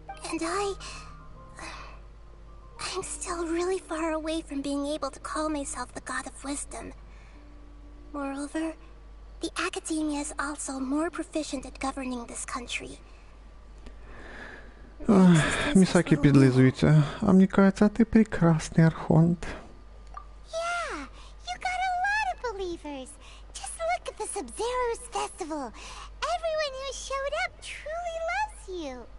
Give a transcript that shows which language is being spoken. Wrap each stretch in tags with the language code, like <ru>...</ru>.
<en>And I'm still really far away from being able to call myself the God of Wisdom. Moreover, the Academia is also more proficient at governing this country.</en> <uk>Мисаки підлизується. А мені кажеться, ти прекрасний архонт.</uk> <en>Yeah, you got a lot of believers. Just look at the Sub-Zero's festival. Everyone who showed up truly loves you.</en>